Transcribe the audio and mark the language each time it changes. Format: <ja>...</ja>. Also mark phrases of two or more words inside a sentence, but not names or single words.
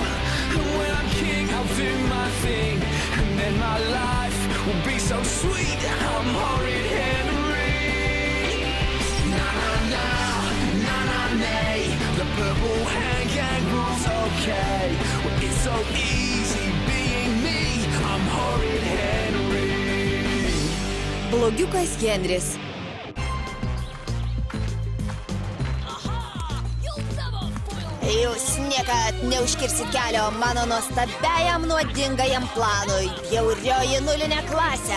<en>And when I'm king, I'll do my thing. And then my life will be so sweet. I'm horrid Henry. Na na na, na na nay. The purple hand gang rules okay. Well, it's so easy being me. I'm horrid Henry.</en> <lt>Blogiukas Henris. Jūs niekad neužkirsit kelio mano nuostabiajam nuodingajam planui, bjaurioji nulinė klasė.</lt>